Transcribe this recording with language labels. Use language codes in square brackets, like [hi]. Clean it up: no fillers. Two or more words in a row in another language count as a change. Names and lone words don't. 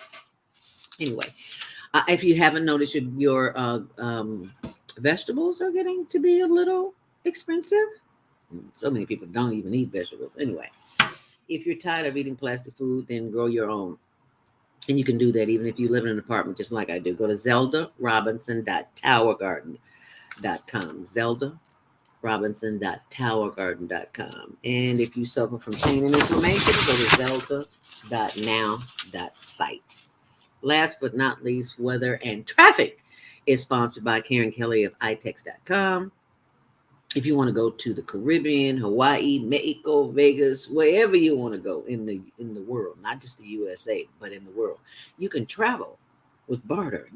[en] Anyway, if you haven't noticed, your vegetables are getting to be a little expensive. So many people don't even eat vegetables. Anyway, if you're tired of eating plastic food, then grow your own. And you can do that even if you live in an apartment, just like I do. Go to zeldarobinson.towergarden.com. zeldarobinson.towergarden.com. And if you suffer from pain and inflammation, go to zelda.now.site. Last but not least, weather and traffic is sponsored by Karen Kelly of itex.com. If you want to go to the Caribbean, Hawaii, Mexico, Vegas, wherever you want to go in the world, not just the USA, but in the world, you can travel with barter.